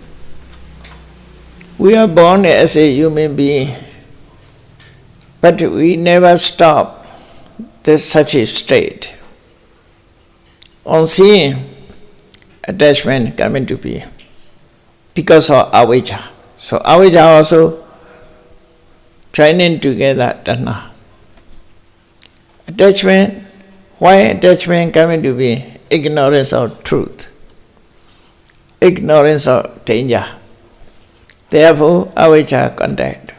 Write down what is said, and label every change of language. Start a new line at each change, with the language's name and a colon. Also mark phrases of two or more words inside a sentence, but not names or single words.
English: We are born as a human being, but we never stop such a state. On seeing, attachment come into being because of avijja. So avijja also joining together tanha. Attachment, why attachment come into being? Ignorance of truth, ignorance of danger. Therefore, avijja contact.